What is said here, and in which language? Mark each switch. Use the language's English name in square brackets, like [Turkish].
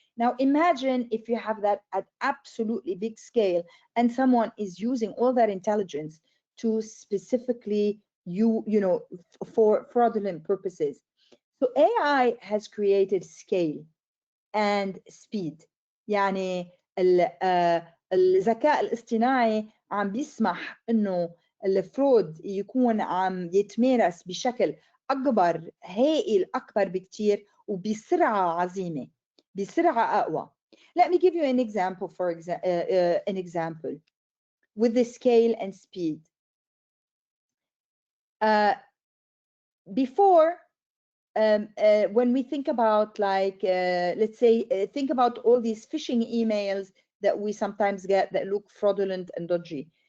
[English] Now imagine if you have that at absolutely big scale and someone is using all that intelligence to specifically you know, for fraudulent purposes. So AI has created scale and speed. [Arabic] يعني الذكاء الاصطناعي عم بيسمح انه الفرود يكون عم يتمارس بشكل اكبر، هائل، اكبر بكتير وبسرعه عظيمه، بسرعه اقوى. [English] Let me give you an example, for an example with the scale and speed. Before, when we think about, like, let's say, think about all these phishing emails that we sometimes get that look fraudulent and dodgy.